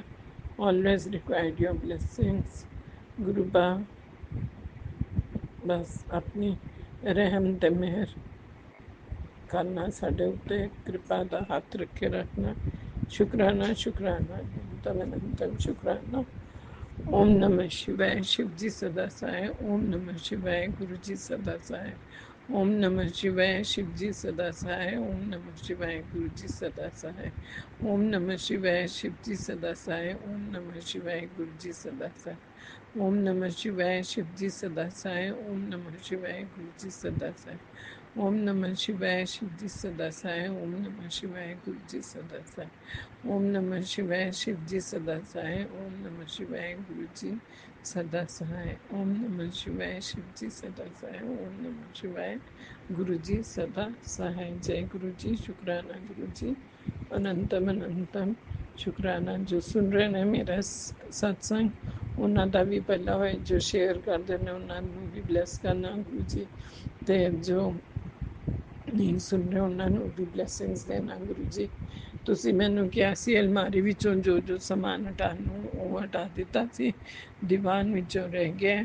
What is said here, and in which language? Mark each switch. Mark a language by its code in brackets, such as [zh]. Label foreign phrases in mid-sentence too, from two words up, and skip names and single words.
[en] always required your blessings [pa] ਗੁਰੂ ਬਾ। ਬਸ ਆਪਣੀ ਰਹਿਮ ਤੇ ਮਿਹਰ ਕਰਨਾ ਸਾਡੇ ਉੱਤੇ, ਕਿਰਪਾ ਦਾ ਹੱਥ ਰੱਖੇ ਰੱਖਣਾ। ਸ਼ੁਕਰਾਨਾ ਸ਼ੁਕਰਾਨਾ ਅਨੰਤਮ ਅਨੰਤਮ ਸ਼ੁਕਰਾਨਾ। [hi] ओम नमः शिवाय। शिव जी सदा सहाय। ओम नमः शिवाय। गुरु जी सदा सहाय। ओम नमः शिवाय। शिव जी सदा सहाय। ओम नमः शिवाय। गुरु जी सदा सहाय। ओम नमः शिवाय। शिव जी सदा सहाय। ओम नमः शिवाय। गुरु जी सदा सहाय। ओम नमः शिवाय। शिव जी सदा सहाय। ओम नमः शिवाय। गुरु जी सदा सहाय। ओम नमः शिवाय। शिव जी सदा सहाय। ओम नमः शिवाय। गुरु जी सदा सहाय। ओम नमः शिवाय। शिव जी सदा सहाय। ओम नमः शिवाय। गुरु जी सदा सहाय। ओम नमः शिवाय। शिव जी सदा सहाय। ओम नमः शिवाय। गुरु जी सदा सहाय। जय गुरु जी। शुक्राना गुरु जी। अनंतम अनंतम शुक्राना। [pa] ਜੋ ਸੁਣ ਰਹੇ ਨੇ ਮੇਰਾ ਸਤਸੰਗ, ਉਹਨਾਂ ਦਾ ਵੀ ਪਹਿਲਾ ਹੋਏ, ਜੋ ਸ਼ੇਅਰ ਕਰਦੇ ਨੇ ਉਹਨਾਂ ਨੂੰ ਵੀ ਬਲੈਸ ਕਰਨਾ ਗੁਰੂ ਜੀ, ਅਤੇ ਜੋ ਨਹੀਂ ਸੁਣ ਰਹੇ ਉਹਨਾਂ ਨੂੰ ਵੀ ਬਲੈਸਿੰਗਸ ਦੇਣਾ ਗੁਰੂ ਜੀ। ਤੁਸੀਂ ਮੈਨੂੰ ਕਿਹਾ ਸੀ ਅਲਮਾਰੀ ਵਿੱਚੋਂ ਜੋ ਜੋ ਸਮਾਨ ਹਟਾਉਣ ਨੂੰ, ਉਹ ਹਟਾ ਦਿੱਤਾ ਸੀ, ਦੀਵਾਨ ਵਿੱਚੋਂ ਰਹਿ ਗਿਆ।